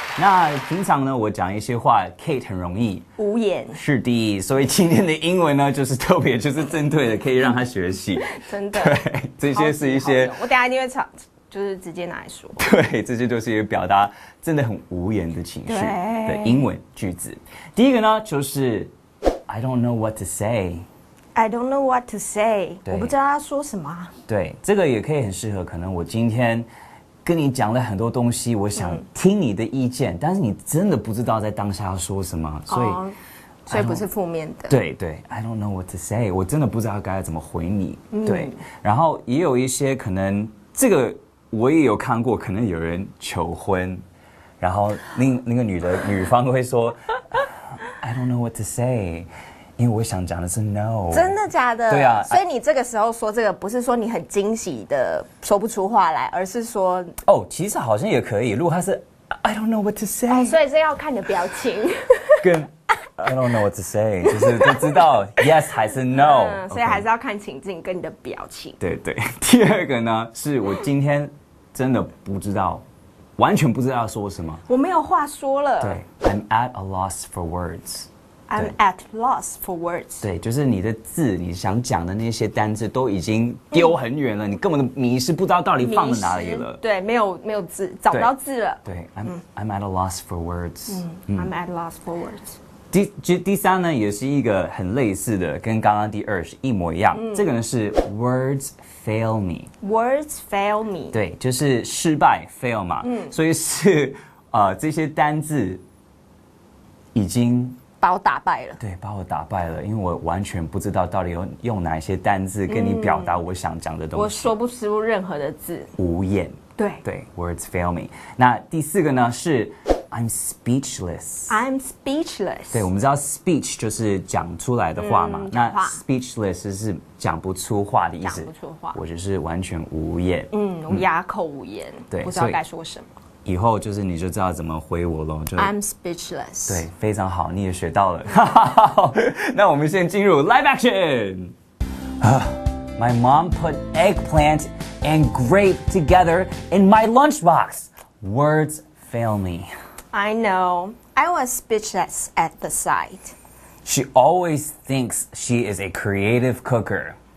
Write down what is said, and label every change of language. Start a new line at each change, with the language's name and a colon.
Chinese: 那平常呢，我讲一些话 ，Kate 很容易无言。是的，所以今天的英文呢，就是特别就是针对的，可以让他学习。真的，对，这些是一些我等一下一定会就是直接拿来说。对，这些都是一个表达真的很无言的情绪的英文句子。第一个呢，就是
English: I don't know what to say。I don't know what to say，
Chinese: 我不知道要说什么。对，这个也可以很适合，可能我今天跟你讲了很多东西，我想听你的意见，但是你真的不知道在当下要说什么，所以不是负面的。对对 ，
English: I don't know what to say，
Chinese: 我真的不知道该怎么回你。对，然后也有一些可能这个我也有看过，可能有人求婚，然后那个女方会说
English: I don't know what to say。
Chinese: 因为我想讲的是 no，真的假的？对啊，所以你这个时候说这个，不是说你很惊喜的说不出话来，而是说其实好像也可以。如果他是
English: I don't know what to say，
Chinese: 所以是要看你的表情。跟
English: I don't know what to say，
Chinese: 就是都知道 yes 还是 no，所以还是要看情境跟你的表情。对对。第二个呢，是我今天真的不知道，完全不知道要说什么，我没有话说了。
English: 对 ，I'm at a loss for words。I'm at loss for words。
Chinese: 对，就是你的字，你想讲的那些单字都已经丢很远了，你根本迷失，不知道到底放在哪里了。对，没有字，找不到字了。
English: 对 ，I'm at a loss for words。 I'm at a loss for words。
Chinese: 第三呢，也是一个很类似的，跟刚刚第二是一模一样。这个呢是
English: words fail me。Words fail me。
Chinese: 对，就是失败 fail 嘛。所以是这些单字已经把我打败了。对，把我打败了，因为我完全不知道到底用哪些单字跟你表达我想讲的东西。我说不出任何的字，无言。对对 ，
English: words fail me。
Chinese: 那第四个呢是
English: I'm speechless。I'm speechless。
Chinese: 对，我们知道 speech 就是讲出来的话嘛，那 speechless 是讲不出话的意思。讲不出话，我就是完全无言。哑口无言，对，不知道该说什么。以后就是你就知道怎么回我咯。
English: I'm speechless。
Chinese: 对，非常好，你也学到了。那我们先进入 live action。
English: My mom put eggplant and grape together in my lunchbox. Words fail me. I know. I was speechless at the sight. She always thinks she is a creative cooker.